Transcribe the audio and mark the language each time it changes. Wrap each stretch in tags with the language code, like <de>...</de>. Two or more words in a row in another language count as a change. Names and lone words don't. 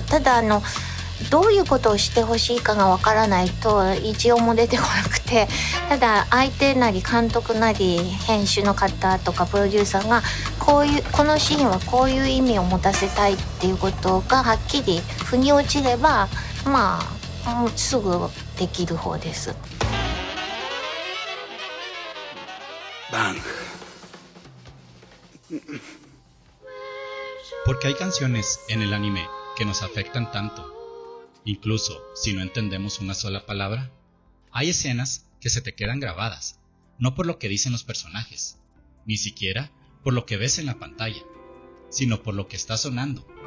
<ja>ただどういうことをしてほしいかがわからないと一応も出てこなくて、ただ相手なり監督なり編集の方とかプロデューサーがこのシーンはこういう意味を持たせたいっていうことがはっきり腑に落ちれば、まあすぐできる方です。バン。</ja> <es>Porque hay canciones en el anime que nos afectan tanto, incluso si no entendemos una sola palabra. Hay escenas que se te quedan grabadas, no por lo que dicen los personajes, ni siquiera por lo que ves en la pantalla, sino por lo que está sonando.</es>